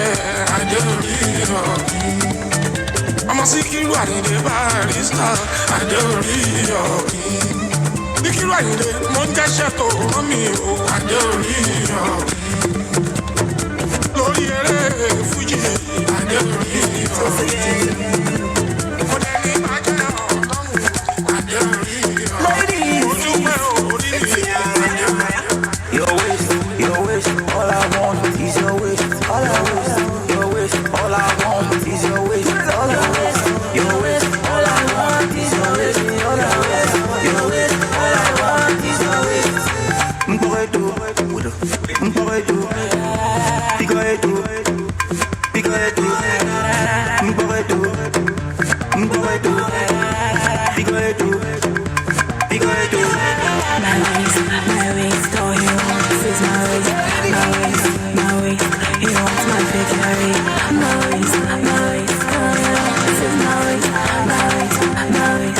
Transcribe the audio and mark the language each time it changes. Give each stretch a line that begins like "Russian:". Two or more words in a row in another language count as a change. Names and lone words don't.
Yoruba: adé orí ọ̀kìn ọmọ Síkírù Àyìndé Barrister adé orí ọ̀kìn Síkírù Àyìndé mo ń jẹ́ṣẹ́ tó rán mi o adé orí ọ̀kìn lórí eré fújì adé orí ọ̀kìn mo dẹni bàjẹ́ ọ̀tọ́run adé orí ọ̀kìn mo dúpẹ́ orí mi adé orí ọ̀kìn.
English: Your waist, all I want is your waist, all I waist, your waist, all I want is your waist, all I waist, your waist, all I want is your waist, all I waist, your waist, all I want is your waist. Mpoeto, mpoeto, picoeto, picoeto, mpoeto, mpoeto, picoeto, picoeto. My waist, all you want is my waist, my waist, my waist. You want my victory, my waist, my waist. All you want is my waist, my waist, my waist.